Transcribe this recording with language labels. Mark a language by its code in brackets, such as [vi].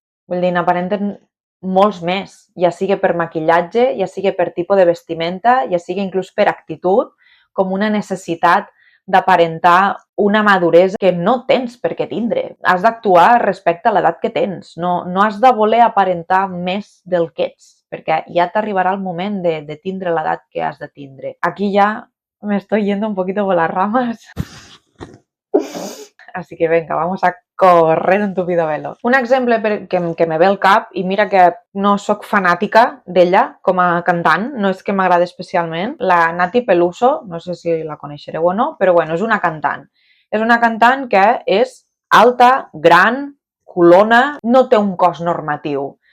[ca] Vull dir, n'aparenten molts més, ja sigui per maquillatge, ja sigui per tipus de vestimenta, ja sigui inclús per actitud, com una necessitat d'aparentar una maduresa que no tens per què tindre. Has d'actuar respecte a l'edat que tens. No has de voler aparentar més del que ets, perquè ja t'arribarà el moment de tindre l'edat que has de tindre. [es] Aquí ya me estoy yendo un poquito por las ramas. Así que venga, vamos a correr un tupido velo. [ca] Un exemple que me ve al cap, i mira que no sóc fanàtica d'ella com a cantant, no és que m'agrada especialment, la Nati Peluso, no sé si la coneixereu o no, però bueno, és una cantant. És una cantant que és alta, gran, culona, no té un cos normatiu.